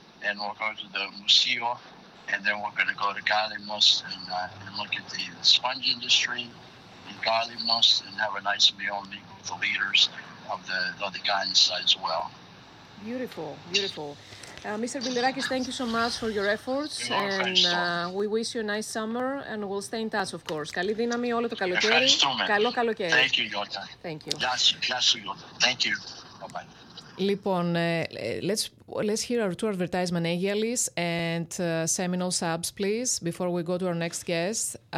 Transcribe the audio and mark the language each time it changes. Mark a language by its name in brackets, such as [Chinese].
[English] And we'll go to the museo, and then we're going to go to Galimos and look at the sponge industry in Galimos and have a nice meal and meet with the leaders of the Ghanaians as well. Beautiful. Mr. Bilirakis, thank you so much for your efforts, and we wish you a nice summer, and we'll stay in touch, of course. [Greek] Καλή δύναμη όλο το καλοκαίρι. Καλό καλοκαίρι. [English] Thank you, Yota. Thank you. [Greek] Γεια σου, Yota. [English] Thank you. Bye-bye. [Greek] Λοιπόν, [English] let's hear our two advertisement Aegialis and Seminole Subs, please, before we go to our next guest.